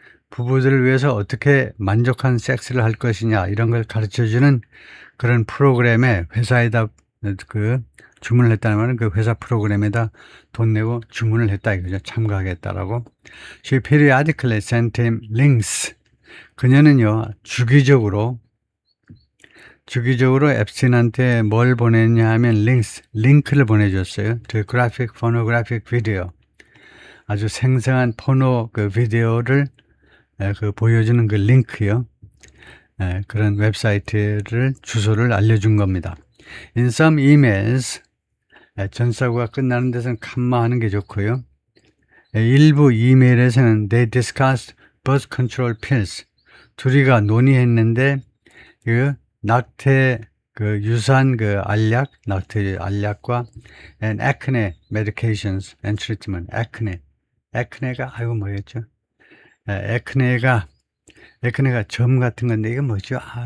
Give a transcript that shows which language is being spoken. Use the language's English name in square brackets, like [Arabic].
[Korean] 부부들을 위해서 어떻게 만족한 섹스를 할 것이냐 이런 걸 가르쳐주는 그런 프로그램에 회사에다 주문을 했다는 말은 그 회사 프로그램에다 돈 내고 주문을 했다 이거죠. 참가하겠다라고. [English] She periodically sent him links. [Korean] 그녀는요 주기적으로 앱스틴한테 뭘 보냈냐 하면 링크를 보내줬어요. [English] To graphic pornographic video. [Korean] 아주 생생한 포노 비디오를 보여주는 그 링크요. 그런 웹사이트를 주소를 알려준 겁니다. [English] In some emails [Korean] 전사구가 끝나는 데서는 칸마하는 게 좋고요. 일부 이메일에서는 [English] they discussed birth control pills. [Korean] 둘이가 논의했는데 낙태 유산 낙태 알약과 [English] and acne medications and treatment. [Korean] acne가 뭐였죠? acne가 점 같은 건데 이게 뭐죠?